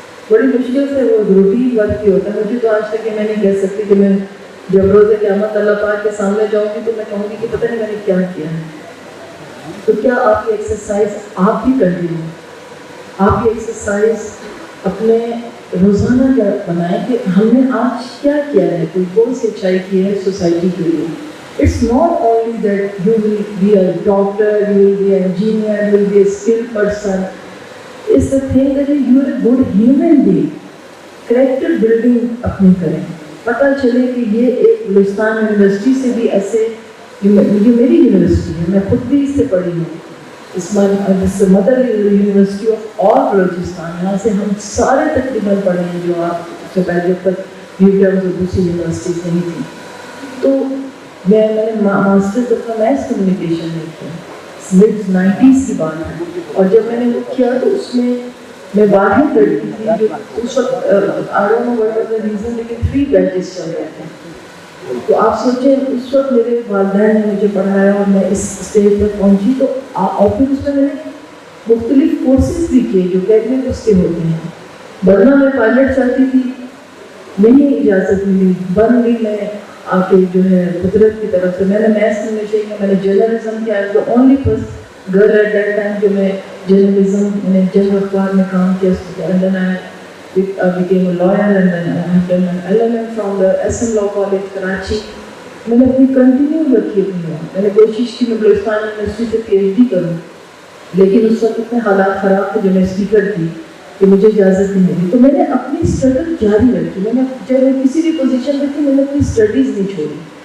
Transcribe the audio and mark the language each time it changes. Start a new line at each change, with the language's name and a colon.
Urdu: بڑی مشکل سے وہ روٹین ورک کی ہوتا ہے. مجھے تو آج تک کہ میں نہیں کہہ سکتی کہ میں جب روزے قیامت اللہ پاک کے سامنے جاؤں گی تو میں کہوں گی کہ پتہ نہیں میں نے کیا کیا ہے. تو کیا آپ کی ایکسرسائز آپ بھی کنٹینیو, آپ یہ ایکسرسائز اپنے روزانہ کا بنائیں کہ ہم نے آج کیا کیا ہے، کوئی کون سی اچھائی کی ہے سوسائٹی کے لیے.
English: It's not only that you will be a doctor, you will be an engineer, you will be a skilled person. It's the thing that you are a good human being.
Urdu: Character building اپنی کریں. پتہ چلے کہ یہ ایک Balochistan university سے بھی ایسے، یہ میری یونیورسٹی ہے، میں خود بھی اس سے پڑھی ہوں، اس mother university of all Balochistan. یہاں سے ہم سارے تقریباً پڑھے ہیں جو آپ سے پہلے جب تک میڈیم اور دوسری یونیورسٹیز نہیں تھیں. تو میں نے ماسٹرز اپنا میس کمیونیکیشن میں کیا، mid-90s کی بات ہے. اور جب میں نے وہ کیا تو اس میں میں واحد لڑکی تھی جو اس وقت
English: I don't know what was the reason
Urdu: لیکن 3 بیچز چل رہے تھے. تو آپ سوچیں اس وقت میرے والدین نے مجھے پڑھایا اور میں اس اسٹیج پر پہنچی. تو اور پھر اس میں میں نے مختلف کورسز بھی کیے جو کیریئر اس کے ہوتے ہیں. ورنہ میں پائلٹ چاہتی تھی، نہیں اجازت ملی، بن گئی میں آ کے جو ہے قدرت کی طرف سے. میں نے میتھس کمیونیکیشن میں نے جرنلزم کیا،
English: the only first girl at that time
Urdu: جو میں جرنلزم میں نے جنگ اخبار میں کام کیا.
English: and then I became a lawyer and then I have done an LLM from the SM Law College Karachi.
Urdu: میں نے اپنی کنٹینیو رکھی اپنی، میں نے کوشش کی میں بلوچستان یونیورسٹی سے PhD کروں، لیکن اس وقت اتنے حالات خراب تھے جو میں اسپیکر تھی کہ مجھے اجازت نہیں ملی. تو میں نے اپنی اسٹرگل جاری رکھی. میں نے جب میں کسی بھی پوزیشن پہ تھی میں نے اپنی اسٹڈیز نہیں چھوڑی.